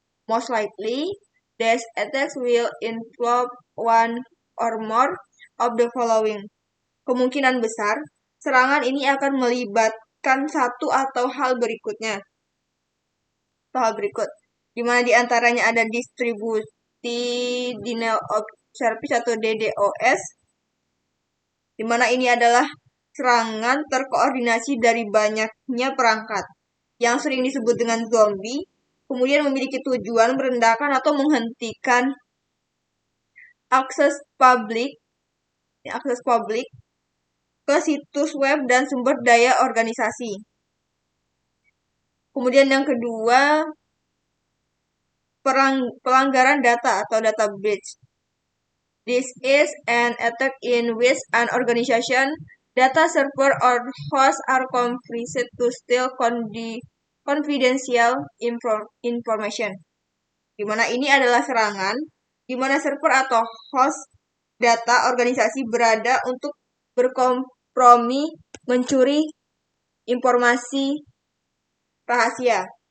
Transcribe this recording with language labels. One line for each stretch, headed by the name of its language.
English: Most likely, these attacks will involve one or more of the following.
Indonesian: Kemungkinan besar, serangan ini akan melibatkan satu atau hal berikutnya. Hal berikut, di mana diantaranya ada distribusi denial of service atau DDoS, di mana ini adalah serangan terkoordinasi dari banyaknya perangkat yang sering disebut dengan zombie, kemudian memiliki tujuan merendahkan atau menghentikan akses publik ke situs web dan sumber daya organisasi. Kemudian yang kedua, pelanggaran data atau data breach.
English: This is an attack in which an organization, data server or host are compromised to steal confidential information.
Indonesian: Di mana ini adalah serangan di mana server atau host data organisasi berada untuk berkompromi mencuri informasi rahasia.